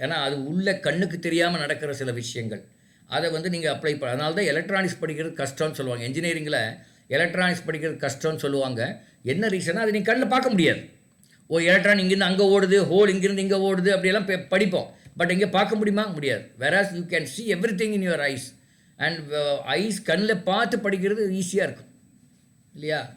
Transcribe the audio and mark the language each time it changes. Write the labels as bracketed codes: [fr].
[ta] ஏன்னா அது உள்ள கண்ணுக்கு தெரியாமல் நடக்கிற சில விஷயங்கள், அதை வந்து நீங்கள் அப்ளை பண்ண. அதனால தான் எலக்ட்ரானிக்ஸ் படிக்கிறது கஷ்டம்னு சொல்லுவாங்க. இன்ஜினியரிங்கில் எலக்ட்ரானிக்ஸ் படிக்கிறது கஷ்டம்னு சொல்லுவாங்க. என்ன ரீசனா, அது நீங்கள் கண்ணில் பார்க்க முடியாது. எலக்ட்ரான் இங்கேருந்து அங்கே ஓடுது, ஹோல் இங்கேருந்து இங்கே ஓடுது, அப்படியெல்லாம் படிப்போம். பட் இங்கே பார்க்க முடியுமா? முடியாது. [en] Whereas you can see everything in your eyes. [ta] And ice கண்ணில் பார்த்து படிக்கிறது ஈஸியாக இருக்கும் இல்லையா?